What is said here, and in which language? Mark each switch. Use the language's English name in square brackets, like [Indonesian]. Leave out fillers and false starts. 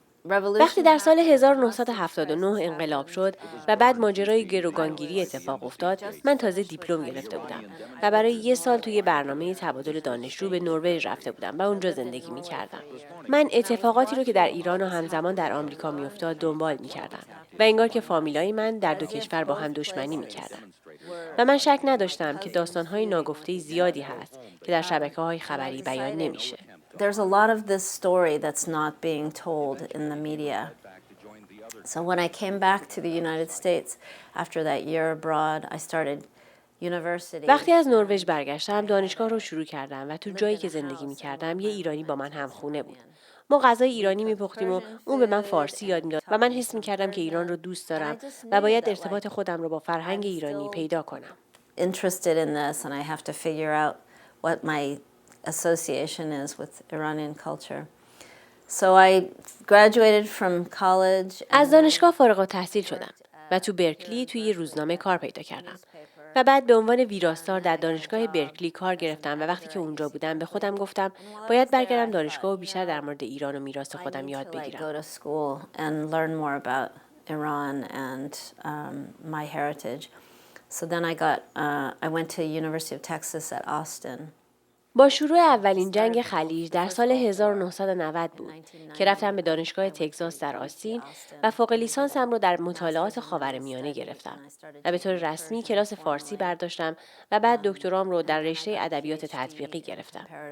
[Persian] وقتی در سال 1979 انقلاب شد و بعد ماجرای گروگانگیری اتفاق افتاد، من تازه دیپلم گرفته بودم و برای 1 سال توی برنامه تبادل دانشجو به نروژ رفته بودم و اونجا زندگی می‌کردم. من اتفاقاتی رو که در ایران و همزمان در آمریکا می‌افتاد دنبال می‌کردم و انگار که فامیلای من در دو کشور با هم دشمنی می‌کردن. و من شک نداشتم که داستان‌های ناگفته زیادی هست که در شبکه‌های خبری بیان نمیشه. [English] There's a lot of this story that's not being told in the media. So when I came back to the United States after that year abroad, I started university. [Persian] وقتی از نروژ برگشتم دانشگاه رو شروع کردم و تو جایی که زندگی می‌کردم یه ایرانی با من همخونه بود. ما غذای ایرانی می‌پختیم و اون به من فارسی یاد می‌داد و من حس می‌کردم که ایران رو دوست دارم و باید ارتباط خودم رو با فرهنگ ایرانی پیدا کنم. [English] Interested in this and I have to figure out what my association is with Iranian culture. So I graduated from college. [Persian] از دانشگاه فارغ التحصیل شدم و تو برکلی توی یه روزنامه کار پیدا کردم. و بعد به عنوان ویراستار در دانشگاه برکلی کار گرفتم و وقتی که اونجا بودم به خودم گفتم باید برگردم دانشگاه و بیشتر در مورد ایران و میراث خودم یاد بگیرم. [English] Go to school and learn more about Iran and my heritage. So then I went to University of Texas at Austin. [Persian] با شروع اولین جنگ خلیج در سال 1990 بود که رفتم به دانشگاه تگزاس در آستین و فوق لیسانسم رو در مطالعات خاورمیانه گرفتم و به طور رسمی کلاس فارسی برداشتم و بعد دکترام رو در رشته ادبیات تطبیقی گرفتم.